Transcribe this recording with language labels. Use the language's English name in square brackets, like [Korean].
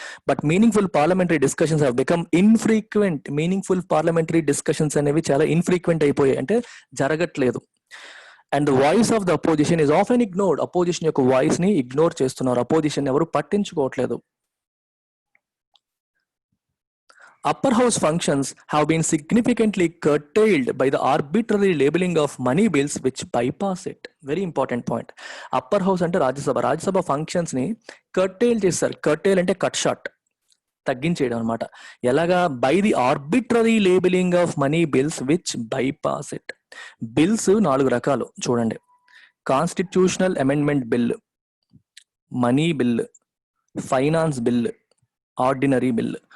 [English] But meaningful parliamentary discussions have become infrequent. [Telugu] Meaningful parliamentary discussions అనేవి చాలా infrequent అయిపోయాయి, అంటే జరగట్లేదు. [English] And the voice of the opposition is often ignored. [Telugu] Opposition యొక్క voice ని ignore చేస్తున్నారు, అపోజిషన్ ఎవరు పట్టించుకోవట్లేదు. [English] Upper house functions have been significantly curtailed by the arbitrary labeling of money bills which bypass it. Very important point. [Telugu] Upper house అంటే Rajya Sabha functions ని curtail చేస్తారు. Curtail అంటే cut short, తగ్గించేయడం అనమాట. ఎలాగా? [English] By the arbitrary labelling of money bills which bypass it. [Telugu] Bills 4 రకాలు చూడండి: constitutional amendment bill, money bill, finance bill, ordinary bill.